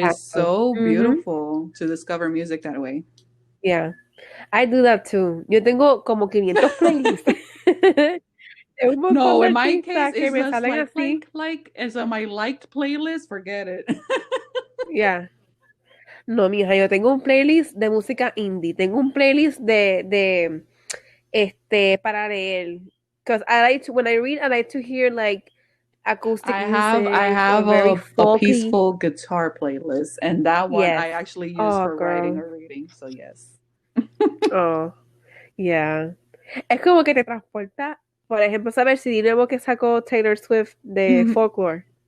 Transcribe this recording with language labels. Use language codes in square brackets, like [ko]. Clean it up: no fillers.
[en] And it's so beautiful to discover music that way. Yeah, I do that too. [es] Yo tengo como 500 playlists. [en] No, in my case, it's just like, and so my liked playlist, forget it. [es] Yeah. No, mija, yo tengo un playlist de música indie. Tengo un playlist de para leer. [en] Because when I read, I like to hear like acoustic music. I have a peaceful guitar playlist, and that one I actually use for writing or reading. So yes. Oh, yeah. [es] Es como que te transporta. Por ejemplo, saber si nuevo que sacó Taylor Swift de Folklore.